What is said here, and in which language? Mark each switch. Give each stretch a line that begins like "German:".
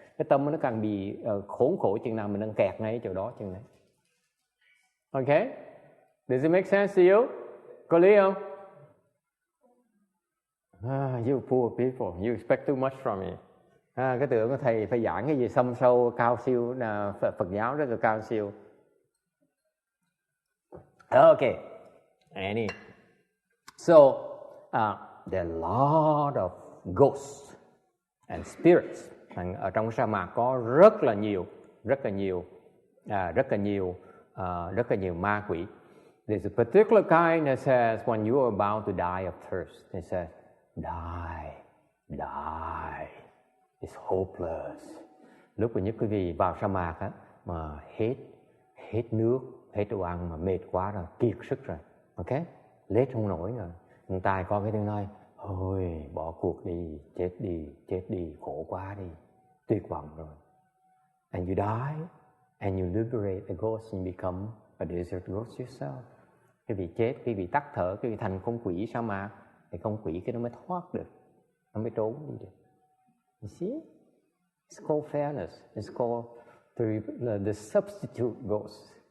Vietnamese: Cái tâm nó càng bị khốn khổ chừng nào mình đang kẹt ngay ở chỗ đó chừng này.
English: Okay? Does it make sense to you?
Vietnamese: Có lý không?
English: You poor people, you expect too much from me.
Vietnamese: Cái tưởng của thầy phải giảng cái gì xâm sâu, cao siêu, Phật giáo rất là cao siêu.
English: Okay. So, there are a lot of ghosts and spirits.
Vietnamese: Ở trong sa mạc có rất là nhiều ma quỷ.
English: There's a particular kind that says when you are about to die of thirst, it says, die, it's hopeless.
Vietnamese: Lúc mà nhất quý vị vào sa mạc á, mà hết nước, hết đồ ăn mà mệt quá rồi, kiệt sức rồi, ok, lết không nổi rồi, người ta có cái tiếng nói, thôi bỏ cuộc đi, chết đi, khổ quá đi, tuyệt vọng rồi.
English: And you die, and you liberate the ghost and become a desert ghost yourself.
Vietnamese: Cái vị chết, cái vị tắt thở, cái vị thành con quỷ sa mạc, thì con quỷ cái nó mới thoát được, nó mới trốn đi được.
English: You see? It's called fairness. It's called the substitute ghost.